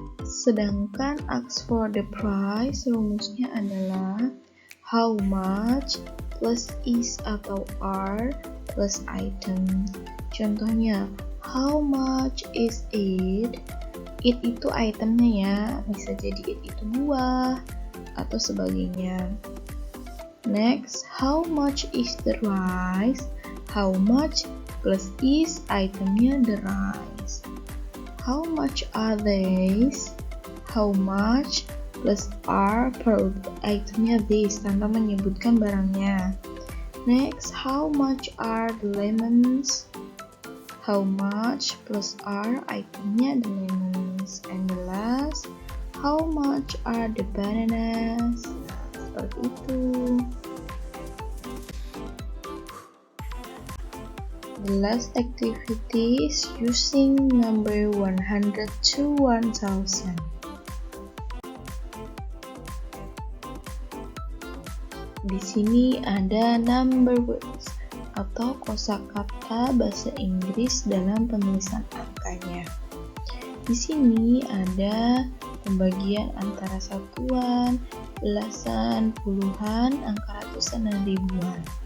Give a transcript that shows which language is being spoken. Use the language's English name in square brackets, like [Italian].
[Indonesian] Sedangkan [English] ask for the price, [Indonesian] rumusnya adalah [English] how much plus is [Indonesian] atau [English] are plus item. [Indonesian] Contohnya, [English] how much is it? [Indonesian] It itu itemnya ya, bisa jadi it itu buah atau sebagainya. [English] Next, how much is the rice? How much plus is itemnya the rice. How much are these? How much plus are per itemnya these [Indonesian] tanpa menyebutkan barangnya. [English] Next, how much are the lemons? How much plus are itemnya the lemons. And the last, how much are the bananas? [Indonesian] Seperti itu. [English] The last activity is using number 100 to 1000. [Indonesian] Di sini ada [English] number words [Indonesian] atau kosakata bahasa Inggris dalam penulisan angkanya. Di sini ada pembagian antara satuan, belasan, puluhan, angka ratusan, dan ribuan.